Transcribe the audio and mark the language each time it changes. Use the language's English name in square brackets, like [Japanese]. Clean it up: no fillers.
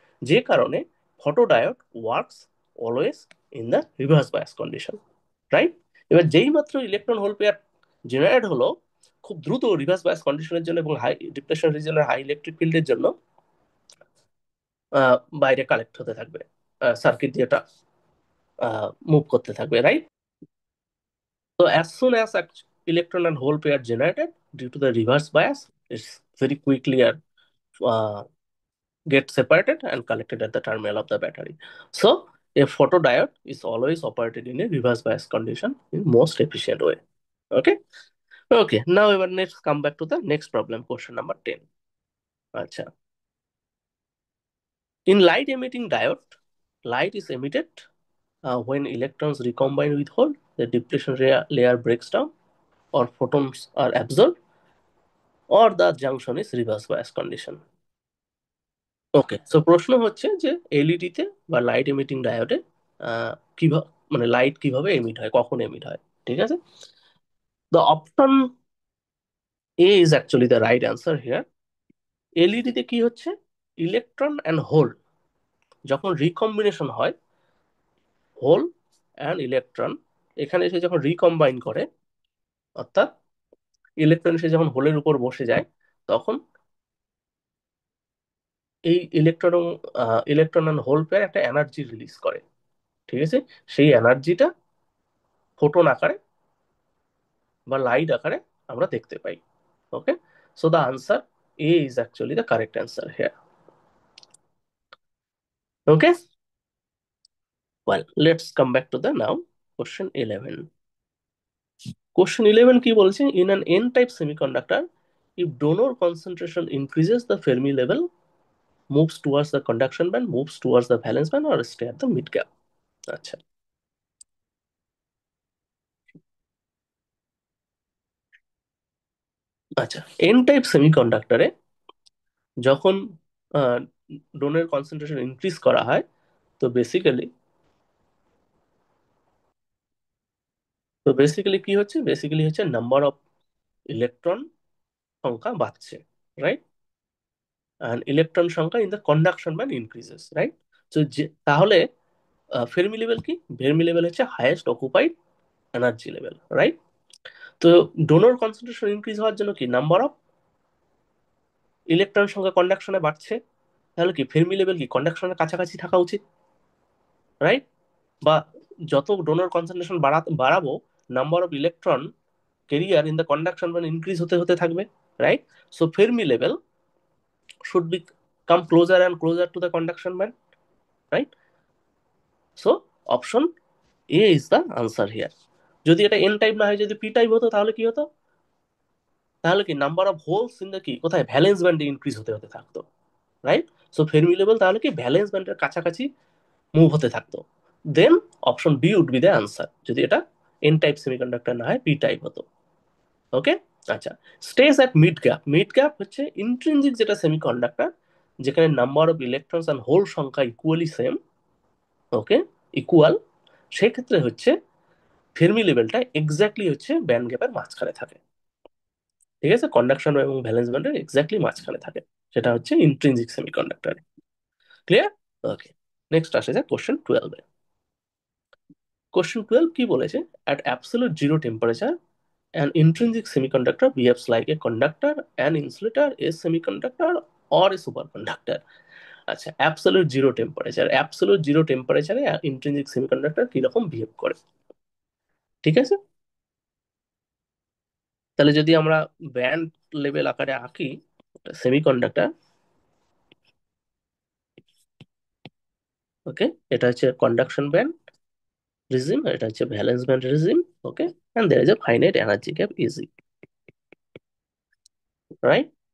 [Bangla] যে কারণে [English] Photodiode works always in the reverse bias condition, right? [Bangla] এবার যেই মাত্র ইলেকট্রন হোল পেয়ার জেনারেট হলো, খুব দ্রুত রিভার্স বায়াস কন্ডিশনের জন্য এবং হাই ডিপ্রেশন রিজনের হাই ইলেকট্রিক ফিল্ডের জন্য বাইরে কালেক্ট হতে থাকবে, সার্কিট দিয়ে মুভ করতে থাকবে, right? [English] So as soon as electron and hole pair generated due to the reverse bias, it's very quickly uh, get separated and collected at the terminal of the battery. So a photodiode is always operated in a reverse bias condition in most efficient way. Okay. Okay. Now let's come back to the next problem, question number 10. Acha. In light emitting diode, light is emitted when electrons recombine with hole, the depletion layer breaks down, or photons are absorbed, or the junction is reverse bias condition. [Bangla] Okay, so প্রশ্ন হচ্ছে যে LED তে বা light emitting ডায়োডে কিভাবে, মানে light কিভাবে emit হয়, কখন এমিট হয়, ঠিক আছে? [English] The option A is actually the right answer here. [Bangla] LED তে কি হচ্ছে, ইলেকট্রন অ্যান্ড হোল যখন রিকম্বিনেশন হয়, হোল অ্যান্ড ইলেকট্রন এখানে এসে যখন রিকম্বাইন করে, অর্থাৎ ইলেকট্রন এসে যখন হোলের উপর বসে যায়, তখন এই ইলেকট্রন অ্যান্ড হোল পেয়ার একটা এনার্জি রিলিজ করে, ঠিক আছে? সেই এনার্জিটা ফোটন আকারে বা লাইট আকারে আমরা দেখতে পাই। [English] Okay, so the answer A is actually the correct answer here. Okay, well let's come back to the now question 11। Question 11 [Bangla] কি বলছে, [English] In an N type semiconductor if donor concentration increases the Fermi level moves towards the conduction band, moves towards the valence band, or stay at the mid gap। [Bangla] আচ্ছা, আচ্ছা, N type সেমিকন্ডাক্টরে যখন DoNER concentration increase করা হয়, তো basically কি হচ্ছে, basically হচ্ছে number of electron সংখ্যা বাড়ছে, রাইট? অ্যান্ড ইলেকট্রন সংখ্যা in the conduction band increases, right? তো যে তাহলে ফেরমি লেভেল কি, ফেরমি লেভেল হচ্ছে highest occupied energy level, right? তো ডোনর কনসেন্ট্রেশন ইনক্রিজ হওয়ার জন্য কি নাম্বার অফ ইলেকট্রন সংখ্যা কন্ডাকশনে বাড়ছে, তাহলে কি ফেরমি লেভেল কি কন্ডাকশনের কাছাকাছি থাকা উচিত, রাইট? বা যত ডোনর কনসেন্ট্রেশন বাড়াবো, number of electron career in the conduction band increase হতে হতে থাকবে, right? [English] So Fermi level should be come closer and closer to the conduction band, right? So option A is the answer here। [Bangla] যদি এটা N type না হয়, যদি P type হতো, তাহলে কি হতো, তাহলে কি number of holes in the কি কোথায় ভ্যালেন্স ব্যান্ডে ইনক্রিজ হতে হতে থাকতো, রাইট? সো ফেরমি লেভেল তাহলে কি ভ্যালেন্স ব্যান্ডের কাছাকাছি মুভ হতে থাকতো। [English] then option B would be the answer, [Bangla] যদি এটা এন টাইপ সেমিকন্ডাক্টর না হয়, পি টাইপ হতো। ওকে, আচ্ছা, stage at mid gap. Mid gap হচ্ছে ইন্ট্রিনজিক যেটা সেমিকন্ডাক্টর, যেখানে number of electrons and whole সংখ্যা ইকুয়ালি সেম, ওকে, ইকুয়াল, সেক্ষেত্রে হচ্ছে ফেরমি লেভেলটা এক্স্যাক্টলি হচ্ছে ব্যান্ড গ্যাপের মাঝখানে থাকে, ঠিক আছে? কন্ডাকশন এবং ভ্যালেন্স ব্যান্ডের এক্স্যাক্টলি মাঝখানে থাকে, সেটা হচ্ছে ইন্ট্রিনজিক সেমিকন্ডাক্টরে। ক্লিয়ার? ওকে, নেক্সট আসে যায় কোশ্চেন 12-এ। [English] question 12 [Bangla] কি বলেছে, [English] At absolute zero temperature an intrinsic semiconductor behaves like a conductor, an insulator, a semiconductor, or a superconductor। [Bangla] আচ্ছা, absolute zero temperature, absolute zero টেম্পারেচারে ইন্ট্রিনজিক সেমিকন্ডাক্টর কিরকম বিহেভ করে, ঠিক আছে? তাহলে যদি আমরা ব্যান্ড লেভেল আকারে আঁকি সেমিকন্ডাক্টর, ওকে, এটা হচ্ছে কন্ডাকশন ব্যান্ড রিজিম, এটা হচ্ছে valence band regime, okay, [English] and there is a finite energy gap E G, [Bangla] right?